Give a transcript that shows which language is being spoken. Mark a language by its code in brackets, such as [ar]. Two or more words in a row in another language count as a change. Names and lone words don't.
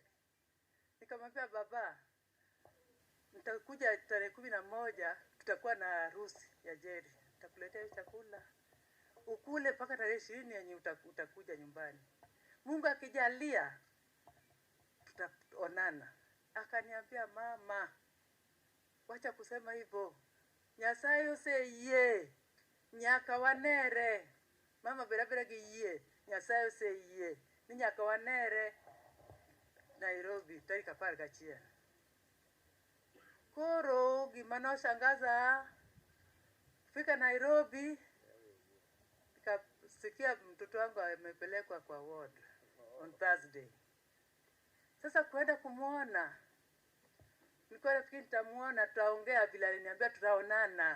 [sw] Nikamwambia baba, nitakuja tarehe 11, tutakuwa na harusi ya Jerry. Nitakuletea hiyo chakula ukule mpaka tarehe 20 yenye utakuja nyumbani. Mungu akijalia tutaonana. Akaniambia mama, wacha kusema hivyo. [luo] Nyasaye oseyie nyaka wanere. Mama berabera giyie. Nyasaye oseyie ni nyaka wanere Nairobi tarehe 11. Koro gima noshangaza, [sw] fika Nairobi nikasikia mtoto wangu amepelekwa kwa [en] ward on Thursday. [sw] Sasa kwenda kumuona, nilikuwa nafikiri nitamuona, tutaongea vile aliniambia tutaonana.